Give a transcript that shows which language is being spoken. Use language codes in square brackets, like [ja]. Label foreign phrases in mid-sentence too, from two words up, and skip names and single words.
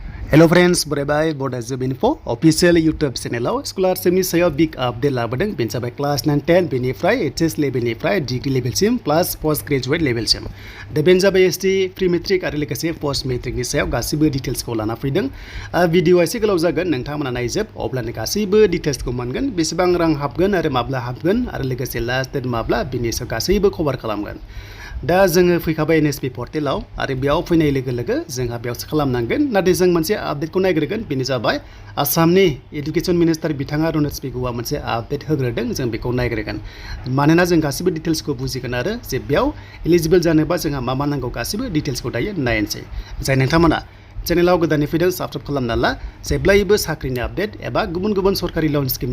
[en] Hello friends, [brx] bye Bodo info [en] official YouTube channel [brx] scholarship sayo [en] big update [brx] labadeng bencapai [en] class 9 10 [brx] benefrai [en] HS level [brx] benefrai [en] degree level [brx] sim plus [en] postgraduate level [brx] sim da bencapai [en] ST pre matric [brx] ari lekase [en] post matric [brx] ni sayo gasibo details ko lana fैदों video ase goलाव जागोन नोंथांमोना नायजोब अब्लानो गासैबो details को मोनगोन बेसेबां रां हाबगोन आरो माब्ला हाबगोन आरो लोगोसे [en] last date [brx] माब्ला बिनि सायाव गासैबो कभार खालामगोन दा जोङो फैखाबाय NSP Portal आरो बेयाव फैनाय लोगो लोगो जोंहा बेयावसो खालामनांगोन नाथाय जों मोनसे आपडेटखौ नायग्रोगोन बेनो जाबाय आसामनि [en] education minister [brx] बिथाङा NSP गवा मोनसे आपडेट होग्रोदों जों बेखौ नायग्रोगोन मानोना जों गासिबो डिटेल्सखौ बुजिगोन आरो जे बेयाव एलिजिबल जानोबा जोंहा मा नांगौ गासिबो डिटेल्सखौ दायो नायनोसै जाय नोंथांमोना चेनेलाव गोदानै फैदों साबस्क्राइब खालामना ला जेब्लायबो साख्रिनि आपडेट एबा गुबुन सरकारि लोन स्किमनि